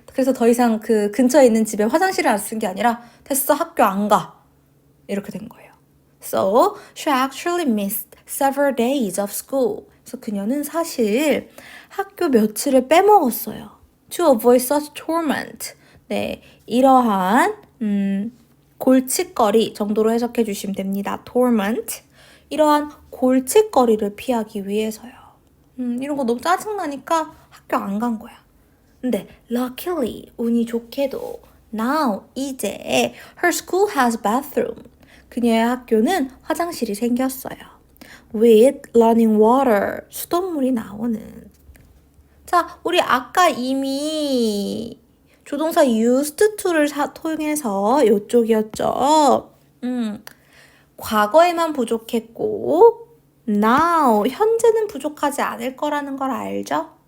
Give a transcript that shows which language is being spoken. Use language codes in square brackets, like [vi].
[ko] 그래서 더 이상 그 근처에 있는 집에 화장실을 안 쓴 게 아니라 됐어 학교 안 가. 이렇게 된 거예요. [en] So she actually missed several days of school. [ko] 그래서 그녀는 사실 학교 며칠을 빼먹었어요. [en] To avoid such torment. [ko] 네, 이러한 골칫거리 정도로 해석해 주시면 됩니다. [en] torment. [ko] 이러한 골칫거리를 피하기 위해서요. 이런 거 너무 짜증나니까 학교 안 간 거야. [en] 근데 luckily, [ko] 운이 좋게도 [en] now, [ko] 이제 [en] her school has bathroom. [ko] 그녀의 학교는 화장실이 생겼어요. [en] with running water, [ko] 수돗물이 나오는. 자, 우리 아까 이미 조동사 used to를 통해서 이쪽이었죠. 과거에만 부족했고 now, 현재는 부족하지 않을 거라는 걸 알죠?